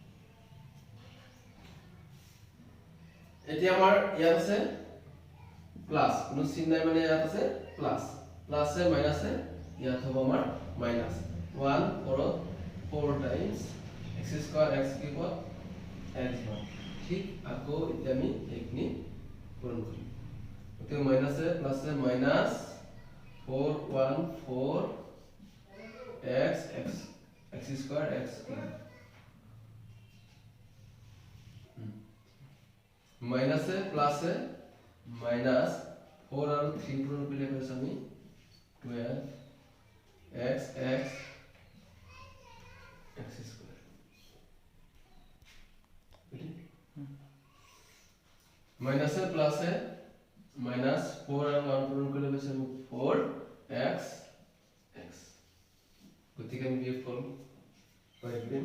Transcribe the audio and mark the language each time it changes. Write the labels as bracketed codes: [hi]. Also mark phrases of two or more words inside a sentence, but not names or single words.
[as] এতিয়া আমাৰ ইয়াত আছে প্লাস কোনো চিন নাই মানে ইয়াত আছে প্লাস প্লাসে মাইনাসে ইয়াত হ'ব আমাৰ মাইনাস 1 4 [en] times x square x cube x [as] মান ঠিক আকৌ এতিয়া আমি এইখিনি পূৰণ কৰিম গতিকে মাইনাসে প্লাসে মাইনাস 4 1 4 [en] x square x cube [as] মাইনাসে প্লাসে মাইনাস 4 আৰু 3 পূৰণ কৰিলে পাইছো আমি 12 x স্কয়ার মাইনাসে প্লাসে মাইনাস 4 আৰু 1 পূৰণ কৰিলে পাইছো আমি 4x গতিকে আমি বিয়োগ কৰিম কৰিম